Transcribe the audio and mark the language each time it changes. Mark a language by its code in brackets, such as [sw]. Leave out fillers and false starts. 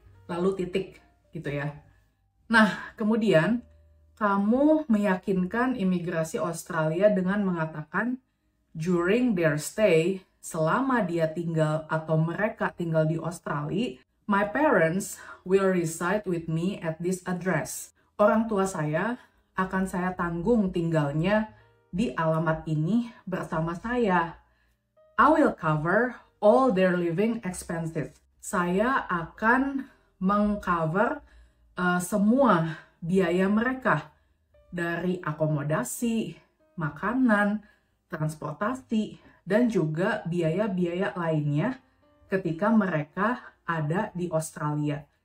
[id] Lalu titik gitu ya. Nah, kemudian kamu meyakinkan imigrasi Australia dengan mengatakan [en] during their stay, [id] selama dia tinggal atau mereka tinggal di Australia, [en] my parents will reside with me at this address. [id] Orang tua saya akan saya tanggung tinggalnya di alamat ini bersama saya. [en] I will cover all their living expenses. [id] Saya akan mengcover semua biaya mereka dari akomodasi, makanan, transportasi, dan juga biaya-biaya lainnya ketika mereka ada di Australia.